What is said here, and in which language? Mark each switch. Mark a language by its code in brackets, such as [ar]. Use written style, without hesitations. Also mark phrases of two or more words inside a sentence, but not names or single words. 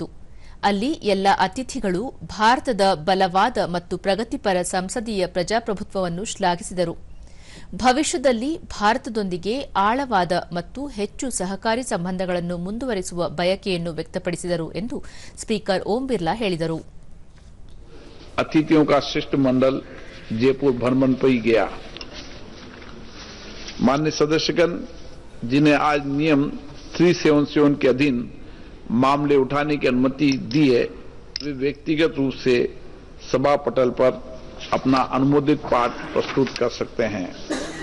[kn] ಅಲ್ಲಿ ಎಲ್ಲ ಅತಿಥಿಗಳು ಭಾರತದ ಬಲವಾದ ಮತ್ತು ಪ್ರಗತಿಪರ ಸಂಸದೀಯ ಪ್ರಜಾಪ್ರಭುತ್ವವನ್ನು ಶ್ಲಾಘಿಸಿದರು. ಭವಿಷ್ಯದಲ್ಲಿ ಭಾರತದೊಂದಿಗೆ ಆಳವಾದ ಮತ್ತು ಹೆಚ್ಚು ಸಹಕಾರಿ ಸಂಬಂಧಗಳನ್ನು ಮುಂದುವರಿಸುವ ಬಯಕೆಯನ್ನು ವ್ಯಕ್ತಪಡಿಸಿದರು ಎಂದು ಸ್ಪೀಕರ್ ಓಂ ಬಿರ್ಲಾ ಹೇಳಿದರು. [hi] अतिथियों का शिष्टमंडल जयपुर भ्रमण पर ही गया. माननीय सदस्यगण, जिन्हें आज नियम 377 के अधीन मामले उठाने की अनुमति दी है, वे व्यक्तिगत रूप से सभा पटल पर अपना अनुमोदित पाठ प्रस्तुत कर सकते हैं.